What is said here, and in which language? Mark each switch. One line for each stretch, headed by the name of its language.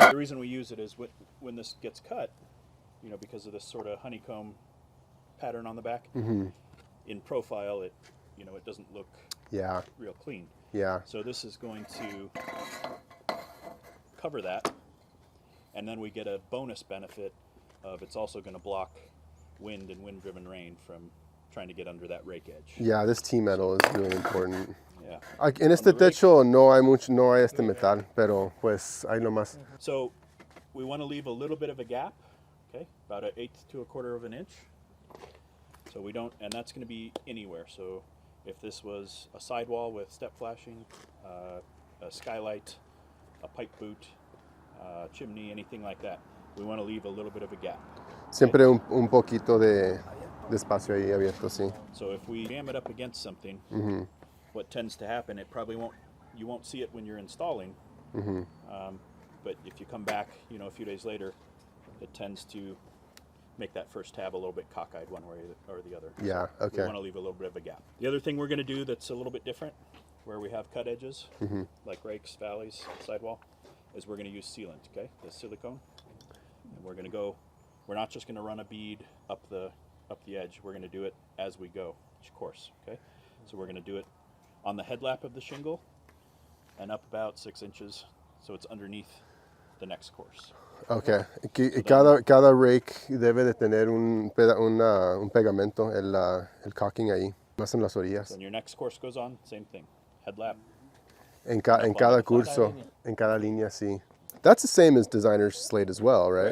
English: The reason we use it is when this gets cut, because of this sort of honeycomb pattern on the back, in profile it doesn't look real clean. Yeah. So this is going to cover that, and then we get a bonus benefit of it's also going to block wind and wind-driven rain from trying to get under that rake edge. Yeah, this T-metal is really important. Yeah.
Spanish: En este techo no hay este metal, pero pues hay nomás.
English: So we want to leave a little bit of a gap, okay, about 1/8 to 1/4 of an inch. So we don't, and that's going to be anywhere. So if this was a sidewall with step flashing, a skylight, a pipe boot, chimney, anything like that, we want to leave a little bit of a gap.
Spanish: Siempre un poquito de espacio ahí abierto, sí.
English: So if we jam it up against something, what tends to happen, you won't see it when you're installing, but if you come back, a few days later, it tends to make that first tab a little bit cockeyed one way or the other. Yeah, So okay. we want to leave a little bit of a gap. The other thing we're going to do that's a little bit different, where we have cut edges, like rakes, valleys, sidewall, is we're going to use sealant, okay, the silicone, and we're not just going to run a bead up the edge. We're going to do it as we go each course, okay? So we're going to do it on the headlap of the shingle and up about 6 inches, so it's underneath the next course. Okay.
Spanish: Cada rake debe de tener un pegamento, el caulking ahí, más en las orillas.
English: So when your next course goes on, same thing, headlap.
Spanish: En cada curso, en cada línea, sí.
English: That's the same as designer's slate as well, right?